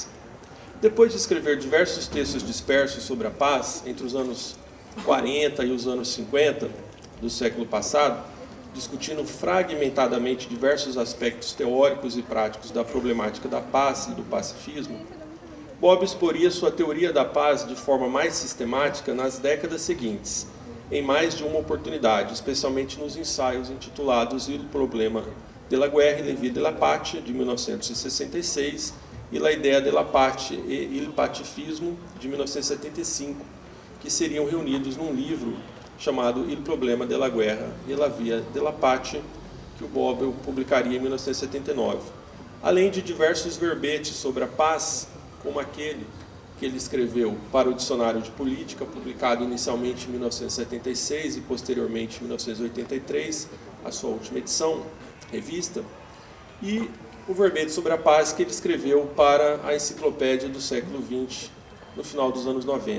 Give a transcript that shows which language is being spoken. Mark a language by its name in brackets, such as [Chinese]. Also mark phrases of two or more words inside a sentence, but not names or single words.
[Portuguese] Depois de escrever diversos textos dispersos sobre a paz, entre os anos 40 e os anos 50 do século passado, discutindo fragmentadamente diversos aspectos teóricos e práticos da problemática da paz e do pacifismo, Bobbio exporia sua teoria da paz de forma mais sistemática nas décadas seguintes, em mais de uma oportunidade, especialmente nos ensaios intitulados Il problema de la guerra e la vie de la pace, de 1966, e La idea de la pace e il pacifismo, de 1975, que seriam reunidos num livro chamado Il problema de la guerra e la vie de la pace, que o Bobbio publicaria em 1979. Além de diversos verbetes sobre a paz, como aquele que ele escreveu para o Dicionário de Política, publicado inicialmente em 1976 e posteriormente em 1983, a sua última edição, revista, e o verbete sobre a paz que ele escreveu para a Enciclopédia do século XX, no final dos anos 90.